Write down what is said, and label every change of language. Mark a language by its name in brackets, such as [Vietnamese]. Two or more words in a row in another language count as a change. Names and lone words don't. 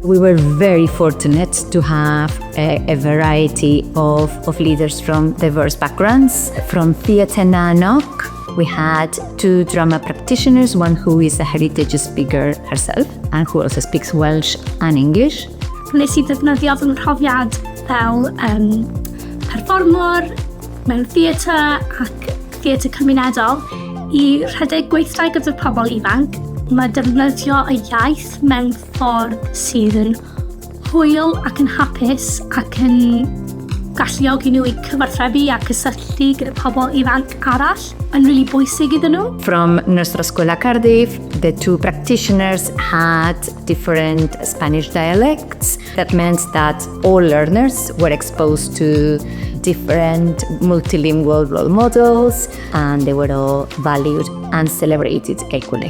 [English] We were very fortunate to have a variety of leaders from diverse backgrounds. From Theatre NEC, we had 2 drama practitioners, one who is a heritage speaker herself and who also speaks Welsh and English. [Welsh] Nes I ddefnyddio fy mhrofiad fel perfformwr mewn theatr ac theatr cymunedol I rhedeg gweithdai gyda'r pobl ifanc. Mae defnyddio y iaith mewn ffordd sydd yn hwyl ac yn hapus ac yn galluogi nhw I cyfarthrebu a cysylltu gyda pobl ifanc arall yn really bwysig iddyn nhw. [English] From Nostra Scuola Cardiff, the 2 practitioners had different Spanish dialects. That meant that all learners were exposed to different multilingual role models and they were all valued and celebrated equally.